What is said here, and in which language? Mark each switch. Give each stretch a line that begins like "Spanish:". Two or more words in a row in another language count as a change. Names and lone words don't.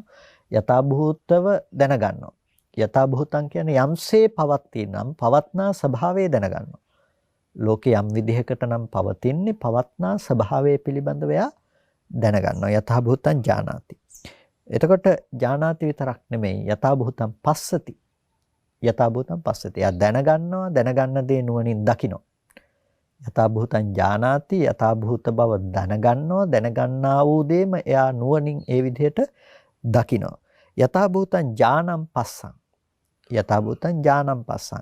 Sinhala: යථාභූතව දැනගන්නවා. යථාභූතං කියන්නේ යම්සේ පවතිනම් පවත්නා ස්වභාවය දැනගන්නවා. ලෝකේ යම් විදිහකට නම් පවතින්නේ පවත්නා ස්වභාවය පිළිබඳව එයා දැනගන්නවා.
Pali: යථාභූතං ජානාති.
Sinhala: එතකොට ජානාති විතරක් නෙමෙයි
Pali: යථාභූතං පස්සති. යථාභූතං පස්සති.
Sinhala: එයා දැනගන්නවා, දැනගන්න දේ නුවණින් දකිනවා.
Pali: යථාභූතං ජානාති,
Sinhala: යථාභූත බව දැනගන්නවා, දැනගන්නා වූ දේම එයා නුවණින් ඒ විදිහට දකිනවා.
Pali: යථාභූතං ඥානං පස්සං. යථාභූතං ඥානං පස්සං.